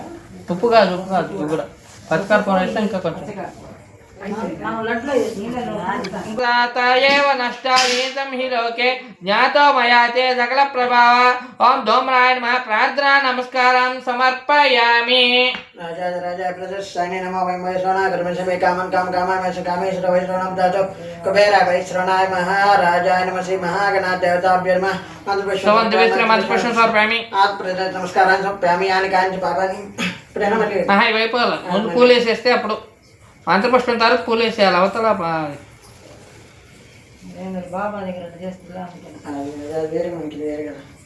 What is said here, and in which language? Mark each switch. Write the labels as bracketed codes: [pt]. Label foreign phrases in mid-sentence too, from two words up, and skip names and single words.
[te] ఉప్పు కాదు ఇది కూడా పచ్చికర్పూరం వేస్తే ఇంకా కొంచెం [sa] నష్టాలీతం హి లోకే జ్ఞాతో మయా తే సకల ప్రభావ ఓం ధూమ్రాయ నమః ప్రార్థనా నమస్కారం సమర్పయామి राजा प्रदर्शने नमो वै वैश्रवणाय कामं काम कामाय कामेश्वर वैश्रवणं दातो कुबेरा वैश्रवणाय महाराजाय नमः श्री महागणाध देवताभ्यो नमः మంత్రపుష్పం సమర్పయామి నమస్కారాన్ని సమర్పయామి యాని కాంచి పాపాని ప్రణమలి [te] ఇవి అయిపోవాలి ముందు పూలు వేసేస్తే అప్పుడు మంత్రపుష్పం తర్వాత పూలు వేసేయాలి అవతల బాబా దగ్గర చేస్తుందా వేరే మనకి వేరే కదా